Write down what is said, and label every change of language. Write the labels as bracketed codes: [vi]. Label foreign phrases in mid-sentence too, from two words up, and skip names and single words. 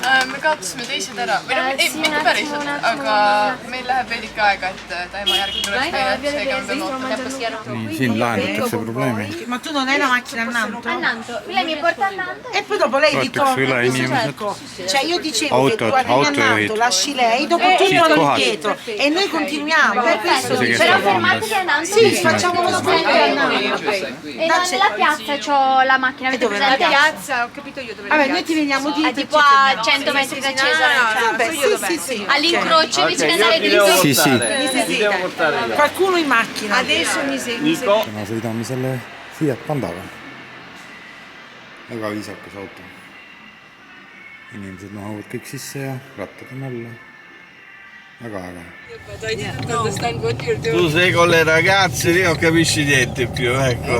[et] Me kaotasime teised ära, või mitte päriselt, aga meil läheb veidi ikka aega, et ta ema järgi tuleks meile, seega me ootame. Nii, siin lahendatakse probleemi. [it] Ma tu non hai la macchina a Nanto? A Nanto, lei mi porta a Nanto? E poi dopo lei ritorna, cioè io dicevo che tu arrivi a Nanto, lasci lei, dopo tu torni indietro e noi continuiamo, per questo però fermatevi a Nanto. Sì, facciamo lo sprint a Nanto. E nella piazza c'ho la macchina, avete presente? La piazza, ho capito io dove. Vabbè, noi ti veniamo dietro. Tipo a 100 metri da Cesare. Sì. All'incrocio invece di andare dritto. Sì. Qualcuno in macchina. Adesso mi segui. [et] Täna sõidame selle Fiat Pandaga. väga viisakas auto. Inimesed mahavad kõik sisse ja rattad on alla. Väga äge. [it] Tu sei con le ragazze lì, non capisci niente più, ecco.